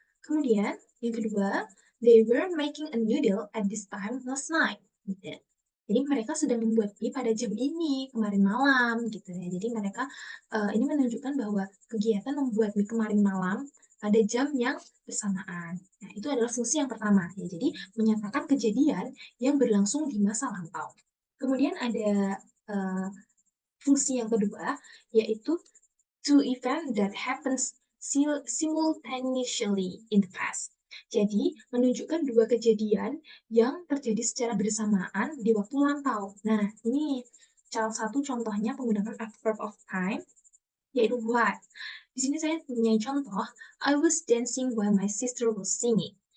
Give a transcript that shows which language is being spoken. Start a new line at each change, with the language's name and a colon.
Indonesian: Kemudian yang kedua,
English: they were making a noodle at this time last night.
Indonesian: Gitu. Jadi mereka sedang membuat mie pada jam ini kemarin malam gitu ya. Jadi mereka ini menunjukkan bahwa kegiatan membuat mie kemarin malam pada jam yang bersamaan. Nah, itu adalah fungsi yang pertama ya. Jadi menyatakan kejadian yang berlangsung di masa lampau. Kemudian ada fungsi yang kedua yaitu
English: two events that happens simultaneously in the past.
Indonesian: Jadi, menunjukkan dua kejadian yang terjadi secara bersamaan di waktu lampau. Nah, ini salah satu contohnya penggunaan adverb of time, yaitu what. Di sini saya punya contoh,
English: I was dancing while my sister was singing.